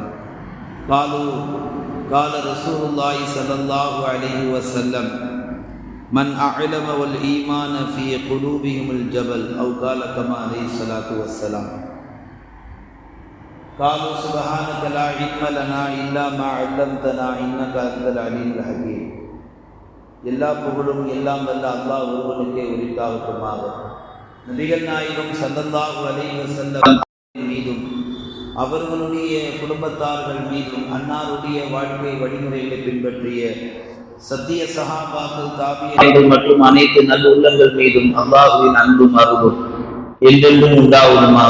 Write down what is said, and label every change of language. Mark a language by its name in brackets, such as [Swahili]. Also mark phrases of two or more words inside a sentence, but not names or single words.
[Arabic] قال رسول الله صلى الله عليه وسلم: من أعلم والإيمان في قلوبهم الجبل، أو قال كما عليه الصلاة والسلام. قالوا سبحانك لا علم لنا إلا ما علمتنا إنك أنت العليم الحكيم. [Tamil] எல்லா புகழும் எல்லாம் வல்ல அல்லாஹ் ஒருவனுக்கே உரித்தாகட்டுமாக. நபிகள் நாயகம் [Arabic] صلى الله عليه وسلم [Tamil] மீதும் அவர்களுடைய குடும்பத்தார்கள் மீதும் அன்னாருடைய வாழ்க்கை வழிமுறைகளை பின்பற்றிய சத்திய சஹாபாக்கள், தாபியீன்கள் மற்றும் அனைத்து நல்லுள்ளங்கள் மீதும் அல்லாஹ்வின் அன்பும் அருளும் என்றென்றும் உண்டாவதுமாக.